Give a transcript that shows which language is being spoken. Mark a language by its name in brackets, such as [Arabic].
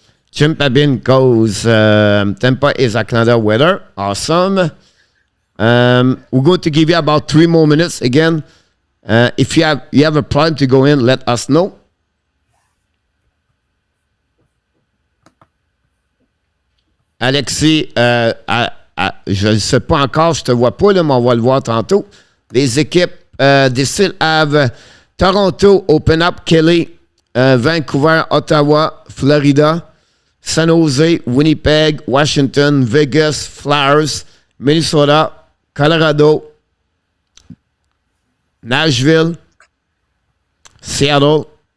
[English] Jim Pabin goes. Tampa is Canada weather. Awesome. We're going to give you about 3 more minutes again. If you have a problem to go in, let us know. [French] Alexis, je ne sais pas encore, je te vois pas, là, mais on va le voir tantôt. Les équipes, [English] they still have Toronto, Open Up, Kelly, Vancouver, Ottawa, Florida, San Jose, Winnipeg, Washington, Vegas, Flyers, Minnesota, Colorado, Nashville, Seattle,